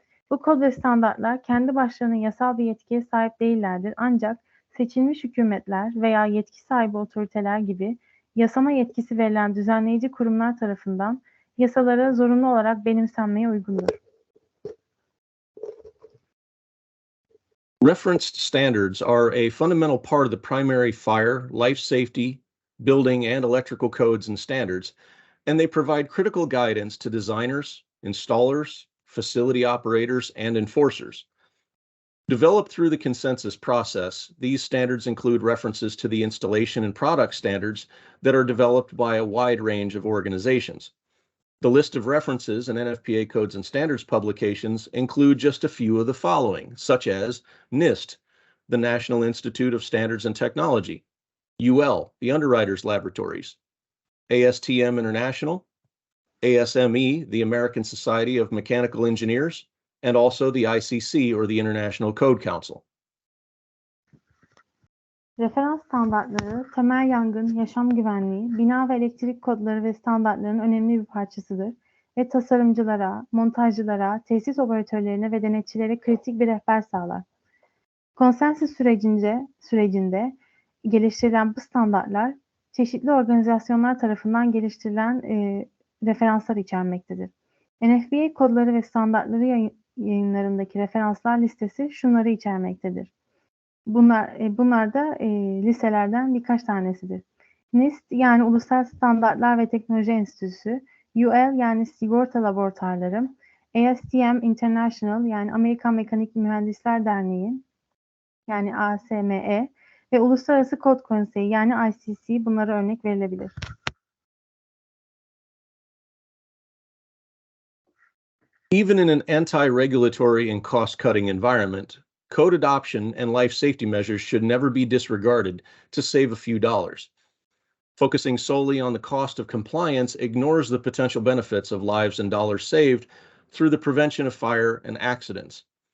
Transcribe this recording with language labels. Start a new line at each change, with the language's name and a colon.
Turkish: Bu kod ve standartlar kendi başlarına yasal bir yetkiye sahip değillerdir ancak seçilmiş hükümetler veya yetki sahibi otoriteler gibi yasama yetkisi verilen düzenleyici kurumlar tarafından yasalara zorunlu olarak benimsenmeye uygundur.
English: Referenced standards are a fundamental part of the primary fire, life safety, building, and electrical codes and standards, and they provide critical guidance to designers, installers, facility operators, and enforcers. Developed through the consensus process, these standards include references to the installation and product standards that are developed by a wide range of organizations. The list of references in NFPA codes and standards publications include just a few of the following, such as NIST, the National Institute of Standards and Technology, UL, the Underwriters Laboratories, ASTM International, ASME, the American Society of Mechanical Engineers, and also the ICC, or the International Code Council.
Turkish: Referans standartları, temel yangın, yaşam güvenliği, bina ve elektrik kodları ve standartların önemli bir parçasıdır ve tasarımcılara, montajcılara, tesis operatörlerine ve denetçilere kritik bir rehber sağlar. Consensus sürecinde geliştirilen bu standartlar, çeşitli organizasyonlar tarafından geliştirilen referanslar içermektedir. NFPA kodları ve standartları yayınlarındaki referanslar listesi şunları içermektedir. Bunlar da listelerden birkaç tanesidir. NIST yani Uluslararası Standartlar ve Teknoloji Enstitüsü, UL yani Sigorta Laboratuvarları, ASTM International yani Amerikan Mekanik Mühendisler Derneği yani ASME ve Uluslararası Kod Konseyi yani ICC bunlara örnek verilebilir.
English: Even in an anti-regulatory and cost-cutting environment, code adoption and life safety measures should never be disregarded to save a few dollars. Focusing solely on the cost of compliance ignores the potential benefits of lives and dollars saved through the prevention of fire and accidents.